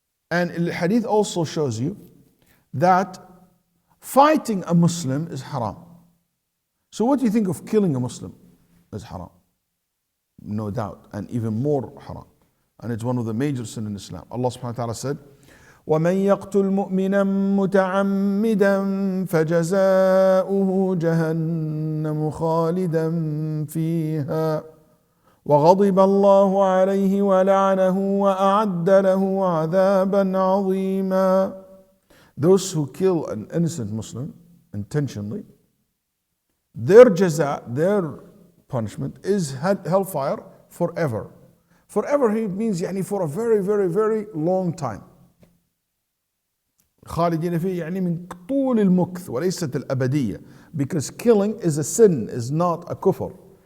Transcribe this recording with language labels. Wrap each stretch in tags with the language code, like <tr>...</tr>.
<en>And the hadith also shows you that fighting a Muslim is haram. So what do you think of killing a Muslim? Is haram. No doubt, and even more haram. And it's one of the major sins in Islam. Allah subhanahu wa ta'ala said,</en> <ar>وَمَنْ يَقْتُلْ مُؤْمِنًا مُتَعَمِّدًا فَجَزَاؤُهُ جَهَنَّمُ خَالِدًا فِيهَا وَغَضِبَ اللَّهُ عَلَيْهِ وَلَعَنَهُ وَأَعَدَّ لَهُ عَذَابًا عَظِيمًا.</ar> <en>Those who kill an innocent Muslim intentionally, their jaza, their punishment is hellfire forever. Forever means يعني for a very, very, very long time.</en> <ar>خالدين فيه يعني من طول المكث وليست الأبدية,</ar> <en>because killing is a sin, is not a kufr.</en>